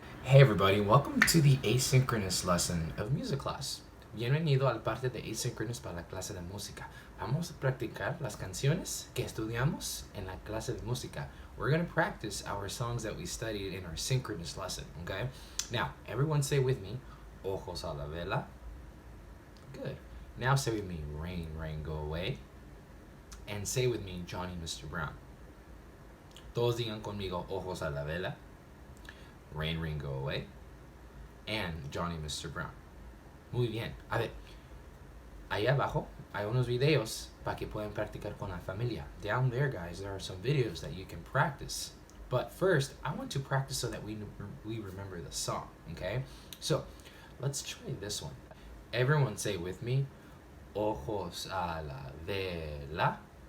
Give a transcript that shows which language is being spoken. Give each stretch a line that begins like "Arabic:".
English: Hey everybody, welcome to the asynchronous lesson of music class.
Spanish: Bienvenido al parte de asynchronous para la clase de música. Vamos a practicar las canciones que estudiamos en la clase de música.
English: We're going to practice our songs that we studied in our synchronous lesson, okay? Now, everyone say with me,
Spanish: Ojos a la vela.
English: Good. Now say with me, Rain, Rain, Go Away. And say with me, Johnny, Mr. Brown.
Spanish: Todos digan conmigo, Ojos a la vela.
English: Rain, Rain, Go Away, and Johnny Mr.
Spanish: Brown. Muy bien. A ver, ahí abajo hay unos videos para que puedan practicar con la familia.
English: Down there, guys, there are some videos that you can practice. But first, I want to practice so that we remember the song, okay? So, let's try this one. Everyone say with me,
Spanish: Ojos a la vela.